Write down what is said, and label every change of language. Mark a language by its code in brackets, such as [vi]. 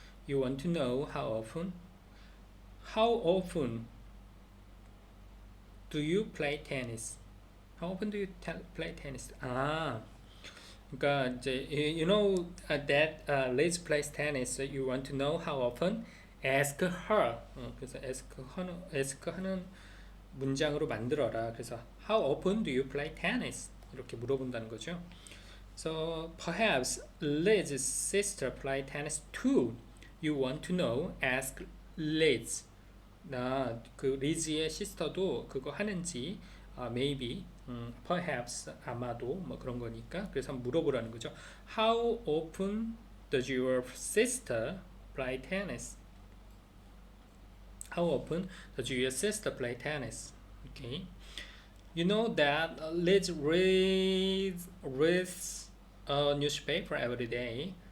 [en] You want to know how often? How often do you play tennis? How often do you play tennis? [ko] 아, 그러니까 이제 [en] you know that let's play tennis. You want to know how often? Ask her. [ko] 그래서 ask 하는 문장으로 만들어라. 그래서 [en] how often do you play tennis? [ko] 이렇게 물어본다는 거죠. [en] So perhaps Liz's sister play tennis too. You want to know? Ask Liz. [ko] 그 리즈의 시스터도 그거 하는지 [en] maybe, perhaps [ko] 아마도 뭐 그런 거니까 그래서 한번 물어보라는 거죠. [en] How often does your sister play tennis? How often does your sister play tennis? Okay. You know that Liz reads a newspaper every day.